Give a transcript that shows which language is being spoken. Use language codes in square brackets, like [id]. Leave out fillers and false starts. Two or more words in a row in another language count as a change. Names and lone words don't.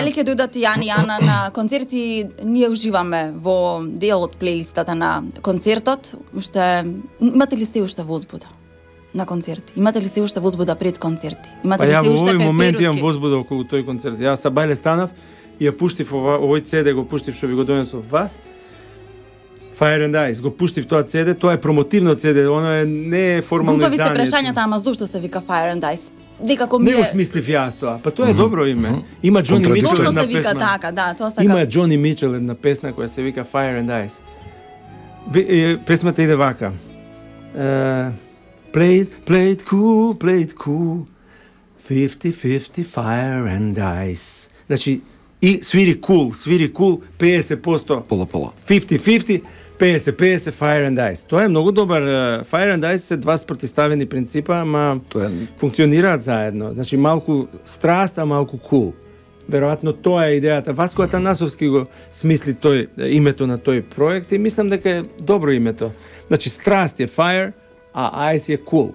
[mk] дали ќе дојдат Јани и Ана на концерти. Ние уживаме во дел од плейлистата на концертот. Уште имате ли се уште возбуда на концерти? Имате ли се уште возбуда пред концерти? Имате ли се уште во овој момент пеперутки? имам возбуда околу тој концерт. Јас са бајле станав и ја пуштив овој CD, го пуштив што ви го донесов вас. [en] Fire and Ice, [mk] го пуштив тоа CD, тоа е промотивно CD, оно не е формално Глупави се издание. прашањата, ама зошто се вика [en] Fire and Ice? [mk] Дека ми Не го смислив јас тоа. Па тоа е добро име. Има Џони Мичел Зошто една се вика песна. така, да, тоа сака. Има Џони Мичел една песна која се вика [en] Fire and Ice. [mk] Песмата иде вака. [en] Play it cool. 50-50 fire and ice. [mk] Значи, и свири cool, 50%. Пола. [en] 50-50, 50-50 fire and ice. [mk] Тоа е многу добар. [en] Fire and ice [mk] се два спротиставени принципа, ама функционираат заедно. Значи, малку страст, а малку cool. Веројатно тоа е идејата. Васко Атанасовски го смисли името на тој проект и мислам дека е добро името. Значи, страст е fire, а ice е cool.